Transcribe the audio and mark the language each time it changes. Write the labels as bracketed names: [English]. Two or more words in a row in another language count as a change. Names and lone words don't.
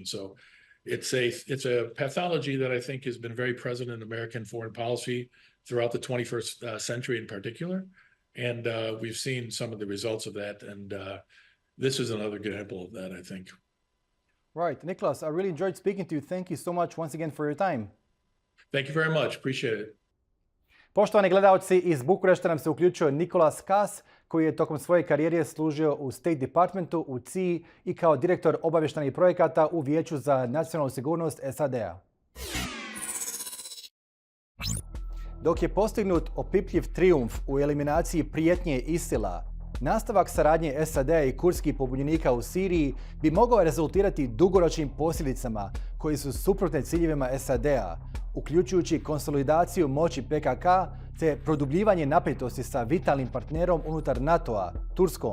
[English] So it's a pathology that I think has been very present in American foreign policy throughout the 21st century in particular. And we've seen some of the results of that. And this is another example of that, I think. Right. Nicholas, I really enjoyed speaking to you. Thank you so much once again for your time. Thank you very much. Appreciate it. [Bosnian] Poštovani gledalci, iz Bukurešta nam se uključio Nicholas Kass, koji je tokom svoje karijere služio u State Departmentu, u CIA i kao direktor obavještajnih projekata u Vijeću za nacionalnu sigurnost SAD-a. Dok je postignut opipljiv trijumf u eliminaciji prijetnje ISIL-a, nastavak saradnje SAD-a i kurdskih pobunjenika u Siriji bi mogao rezultirati dugoročnim posljedicama koji su suprotne ciljevima SAD-a, uključujući konsolidaciju moći PKK te produbljivanje napetosti sa vitalnim partnerom unutar NATO-a, Turskom.